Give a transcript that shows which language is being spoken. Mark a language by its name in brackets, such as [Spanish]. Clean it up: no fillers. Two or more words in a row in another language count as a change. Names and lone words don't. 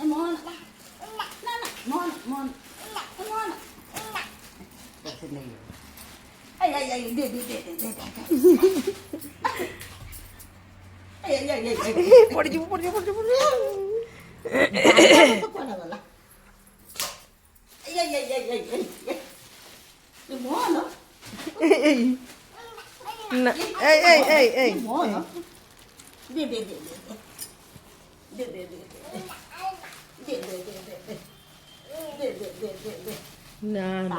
[English] Mon. No, no. Mon, mon. Mon. What's his name? Ay, de. Ay. [Odia] ପଡ଼ିଯିବୁ କୁଆଡ଼େ ଗଲା? Ay. Mon. ଏଇ ନା ଏଇ Mon. De. ନା ନା